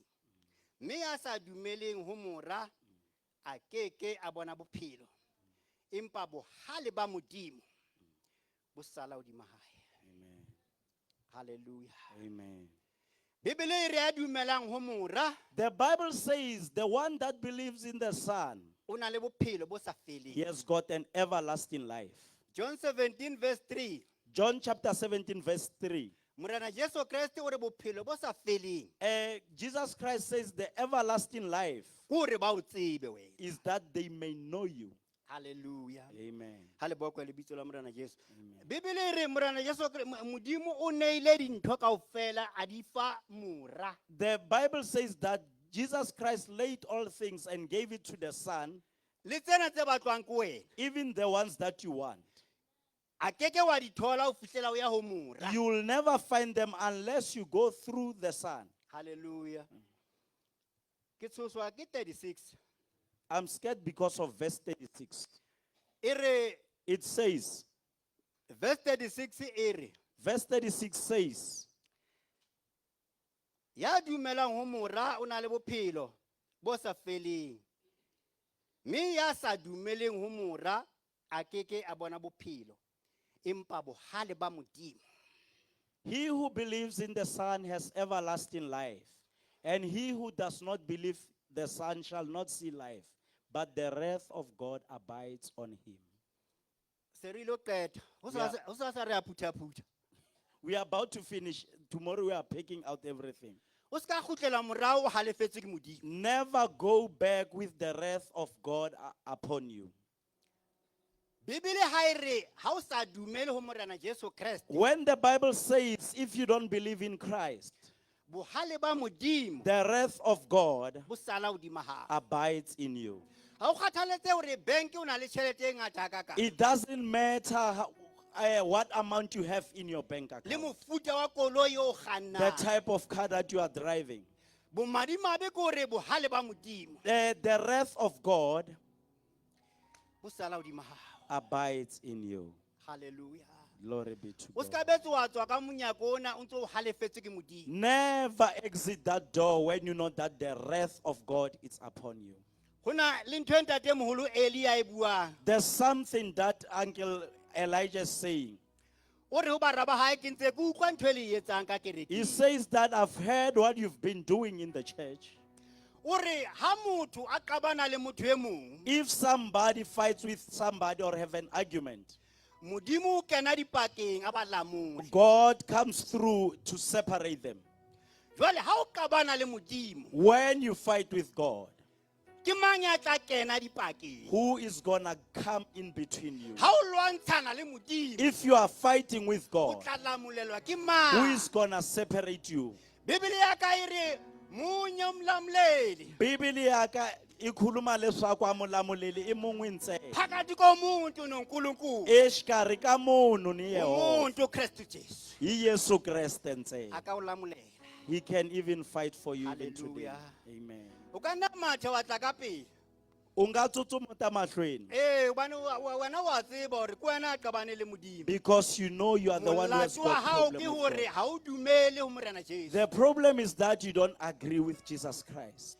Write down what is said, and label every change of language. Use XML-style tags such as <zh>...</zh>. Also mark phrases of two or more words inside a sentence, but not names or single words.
<st>Mme ya sa dumeleng ho mora a keke a bona bophelo. Empa bohale ba modimo bo sala hodima hae. Amen. Hallelujah. Amen. Bibele e re ya dumelang ho mora</st> <en>The Bible says the one that believes in the Son,</en> <st>o na le bophelo bo sa feleng.</st> <en>he has got an everlasting life. John 17 verse 3. John chapter 17 verse 3.</en> <st>Morena Jesu Kriste o re bophelo bo sa feleng.</st> <en>Jesus Christ says the everlasting life</en> <st>Ko re ba o tsebe wena.</st> <en>is that they may know you.</en> <st>Hallelujah. Amen. Ha le bokwe lebitso la morena Jesu. Bibele e re morena Jesu modimo o neile dintho kaofela a di fa mora.</st> <en>The Bible says that Jesus Christ laid all things and gave it to the Son,</en> <st>Le tsena tse batlwang ke wena.</st> <en>even the ones that you want.</en> <st>A keke wa di thola o fihlela o ya ho mora.</st> <en>You will never find them unless you go through the Son.</en> <st>Hallelujah. Ke tshoswa ke 36.</st> <en>I'm scared because of verse 36.</en> <st>E re</st> <en>It says,</en> <st>verse 36 e re</st> <en>verse 36 says,</en> <st>ya dumelang ho mora o na le bophelo bo sa feleng. Mme ya sa dumeleng ho mora a keke a bona bophelo. Empa bohale ba modimo.</st> <en>he who believes in the Son has everlasting life, and he who does not believe the Son shall not see life, but the wrath of God abides on him.</en> <st>Se re ilo qeta. Ho sa re a phutha-phutha.</st> <en>We are about to finish. Tomorrow we are picking out everything.</en> <st>O ska khutlela morao o halefetse ke modimo.</st> <en>Never go back with the wrath of God upon you.</en> <st>Bibele ha e re ha o sa dumele ho Morena Jesu Kriste,</st> <en>When the Bible says, if you don't believe in Christ,</en> <st>bohale ba Modimo</st> <en>the wrath of God</en> <st>bo sala hodima hao.</st> <en>abides in you.</en> <st>Ha o kgathaletse hore bank o na le tjhelete e ngata hakakang.</st> <en>It doesn't matter what amount you have in your bank</en> <st>Le</st> <en>account,</en> <st>mofuta wa koloi o</st> <en>the</en> <st>kgannang.</st> <en>type of car that you are driving.</en> <st>Bomadimabe ke hore bohale ba Modimo</st> <en>The wrath of God</en> <st>bo sala hodima hao.</st> <en>abides in you. Hallelujah. Glory be to</en> <st>O</st> <en>God.</en> <st>ska betse wa tswa ka monyako ona o ntso o halefetse ke Modimo.</st> <en>Never exit that door when you know that the wrath of God is upon you.</en> <st>Hona le ntho e ntate moholo Elia e buang.</st> <en>There's something that Uncle Elijah is saying.</en> <st>O re ho bara ba hae ke ntse ke utlwa ntho e le e etsang ka</st> <en>He</en> <st>kerekeng.</st> <en>says that I've heard what you've been doing in the church.</en> <st>O re ha motho a qabana le motho e mong,</st> <en>If somebody fights with somebody or have an argument,</en> <st>Modimo o kena dipakeng a ba lamole.</st> <en>God comes through to separate them.</en> <st>Jwale ha o qabana le Modimo,</st> <en>When you fight with God,</en> <st>ke mang ya tla kena dipakeng?</st> <en>who is gonna come in between you?</en> <st>Ha o lwantshana le Modimo,</st> <en>If you are fighting with</en> <st>o</st> <en>God,</en> <st>tla lamolelwa ke</st> <en>who</en> <st>mang?</st> <en>is gonna separate you?</en> <st>Bibele ya ka e re</st> <zu>munye umlamleli</zu> <ts>Bibili yaka ikhuluma leswaku amulamuleli i mun'we ntsena.</ts> <zu>phakathi komuntu noNkulunkulu.</zu> <ts>Exikarhi ka munhu ni Yehova.</ts> <zu>Umuntu Kristu Jesu</zu> <ts>Hi Yesu Kreste ntsena.</ts> <st>aka o lamulela.</st> <en>He can even fight for you even today. Hallelujah. Amen.</en> <st>O ka nna mathe wa tla ka pele.</st> <ts>U nga tsutsuma ta mahlweni</ts> <st>Hobane wena wa tseba hore ke wena a qabane le Modimo.</st> <en>because you know you are the one who has</en> <st>Molato wa</st> <en>got</en> <st>hao</st> <en>problem</en> <st>ke</st> <en>with</en> <st>hore</st> <en>God.</en> <st>ha o dumele ho Morena Jesu.</st> <en>The problem is that you don't agree with Jesus Christ.</en>